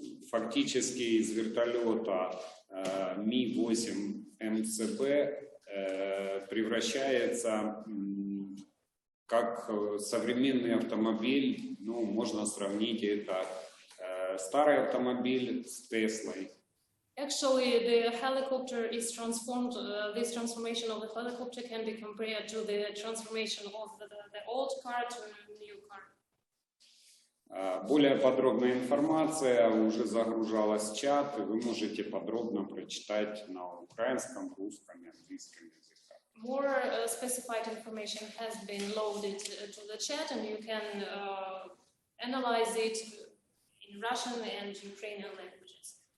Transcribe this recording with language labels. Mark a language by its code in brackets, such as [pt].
[ru] Фактически из вертолета Ми-8 МЦБ превращается как современный автомобиль, можно сравнить это старый автомобиль с Теслой. [en] Actually, the helicopter is transformed. This transformation of the helicopter can be compared to the transformation of the old car to a new car. [ru] Более подробная информация уже загружалась в чат, и вы можете подробно прочитать на украинском, русском и английском языках. [en] More specified information has been loaded to the chat, and you can analyze it in Russian and Ukrainian languages.